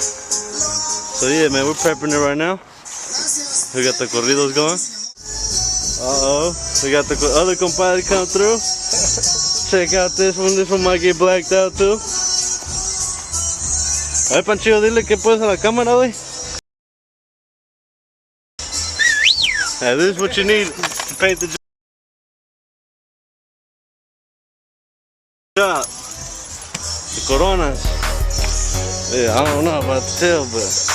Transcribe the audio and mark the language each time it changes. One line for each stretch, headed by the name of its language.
English: So yeah, man, we're prepping it right now. We got the corridos going. We got the other compadre come through. Check out this one might get blacked out too.
Spanish: A ver, Panchillo, dile que puedes a la cámara, güey.
English: Yeah, this is what you need to paint the job. The coronas. Yeah, I don't know about the tail, but.